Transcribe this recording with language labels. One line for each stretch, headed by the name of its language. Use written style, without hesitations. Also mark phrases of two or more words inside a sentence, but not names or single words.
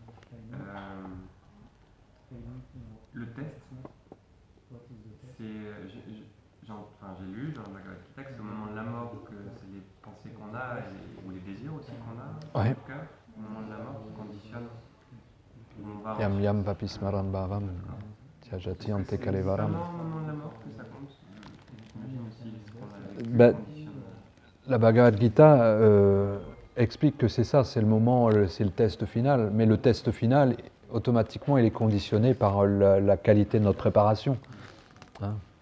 French: Le test, j'ai lu dans le Bhagavad Gita que c'est au moment de la mort que c'est les pensées qu'on a ou les désirs aussi qu'on a dans le cœur, au moment de la mort qui conditionne où on va.
Sanskrit: यं यं वापिस्मरन् भावं त्यजति अन्ते कलेवरम्.
French: C'est vraiment au moment de la mort que ça compte. J'imagine aussi ce qu'on a conditionne. La Bhagavad Gita explique que c'est ça, c'est le moment, c'est le test final, mais le test final, automatiquement, il est conditionné par la qualité de notre préparation. Hein.